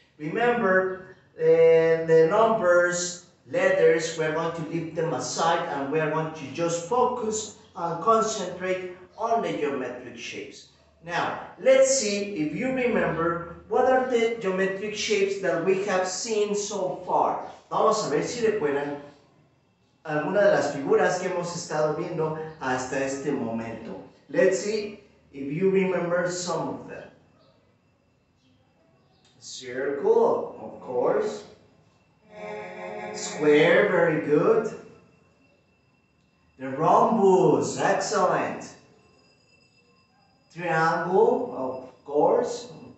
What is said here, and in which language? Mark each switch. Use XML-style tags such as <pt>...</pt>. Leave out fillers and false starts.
<en>Remember, the numbers, letters, we're going to leave them aside and we're going to just focus and concentrate on the geometric shapes. Now, let's see if you remember what are the geometric shapes that we have seen so far.</en> <es>Vamos a ver si recuerdan algunas de las figuras que hemos estado viendo hasta este momento.</es> <en>Let's see if you remember some of them. Circle, of course. Square, very good. The rhombus, excellent. Triangle, of course.</en>